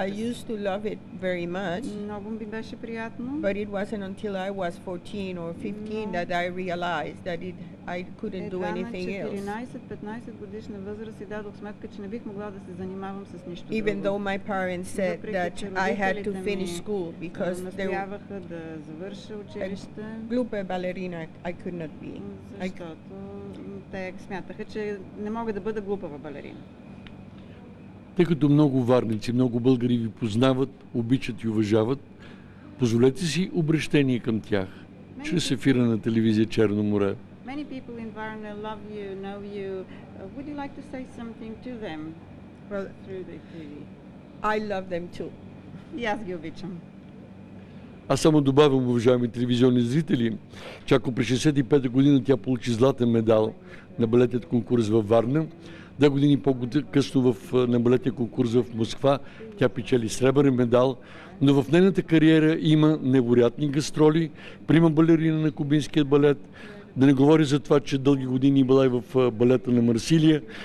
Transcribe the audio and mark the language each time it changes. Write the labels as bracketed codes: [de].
[en] I used to love it very much. [bg] Много ми беше приятно. [en] But it wasn't until I was 14 or 15 that I realized that I couldn't do anything else. [bg] На 14-15 годишна възраст си дадох сметка, че не бих могла да се занимавам с нищо друго. [en] Even though my parents said that I had to finish school because they [bg] настояваха да завърша училище. Глупа балерина [en] I could not be. [bg] Защото те смятаха, че не мога да бъда глупава балерина. Тъй като много варници, много българи ви познават, обичат и уважават, позволете си обращение към тях, чрез ефира на телевизия Черно море. [en] Many people in Varna love you, know you. Would you like to say something to them through the TV? I love them too. [bg] И аз ги обичам. Аз само добавям, уважаеми телевизионни зрители, че ако през 65-та година тя получи златен медал на балетният конкурс във Варна, 2 години по-късно на балетния конкурс в Москва тя печели сребърен медал, но в нейната кариера има невероятни гастроли, прима балерина на кубинския балет, да не говори за това, че дълги години била и в балета на Марсилия.